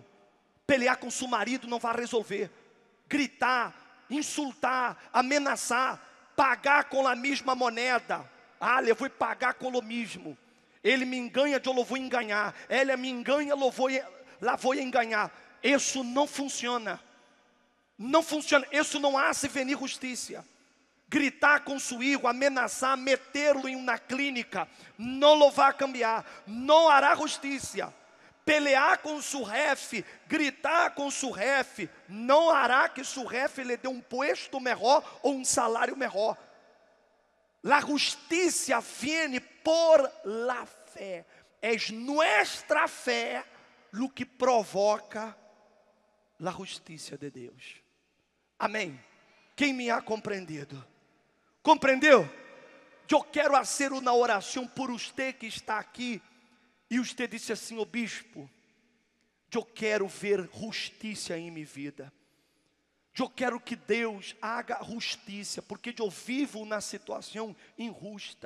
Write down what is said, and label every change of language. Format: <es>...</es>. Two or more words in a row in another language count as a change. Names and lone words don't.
<pt>Pelear com seu marido não vai resolver. Gritar, insultar, ameaçar, pagar com a mesma moneda. Eu vou pagar com o mesmo. Ele me engana, eu vou enganar. Ela me engana, eu vou enganar. Isso não funciona. Não funciona. Isso não</pt> <es>hace venir</es> <pt>justiça. Gritar com seu filho, ameaçar, metê-lo em uma clínica, não lo vai cambiar. Não hará justiça. Pelear com seu jefe, gritar com seu jefe, não hará que seu jefe lhe dê um puesto melhor ou um salário melhor.</pt> <es>La justicia viene por la fe. Es nuestra fe lo que provoca la justicia de Deus.</es> <pt>Amém? Quem me ha compreendido? Compreendeu? Eu quero fazer uma oração por você que está aqui. E você disse assim: ô bispo, eu quero ver justiça em minha vida. Eu quero que Deus haga justiça, porque eu vivo na situação injusta.</pt>